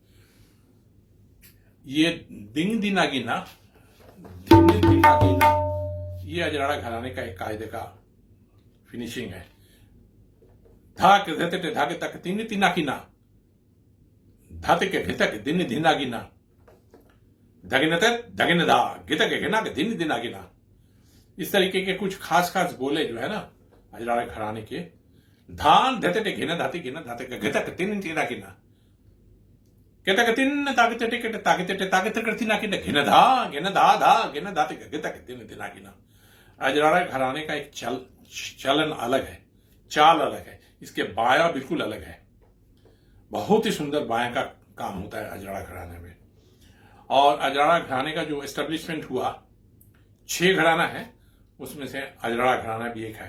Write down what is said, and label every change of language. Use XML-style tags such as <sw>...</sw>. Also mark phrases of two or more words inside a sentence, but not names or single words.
<hi>ये दिन दीना गिना, ये अजराड़ा घराने का एक कायदे का फिनिशिंग है। धाक धेते धागे तक तीन तीना गिना, धाते के घेता के दिन दीना गिना, धगिन धा घेता के घेना के दिन दीना गिना। इस तरीके के कुछ खास बोले जो है ना अजराड़ा घराने के, धान धेते घेना धाते घेना धाते के घेता के तीन तीना गिना, कहता के तीन ताकते टेके ताकते ताकते करती ना गिना, घेना धा घेना धाते के घेता के तीन तीना गिना। अजराड़ा घराने का एक चलन अलग है, चाल अलग है, इसके बाया बिल्कुल अलग है। बहुत ही सुंदर बाया का काम होता है अजराड़ा घराने में। और अजराड़ा घराने का जो एस्टेब्लिशमेंट हुआ, 6 घराना है, उसमें से अजराड़ा घराना भी एक है।</hi>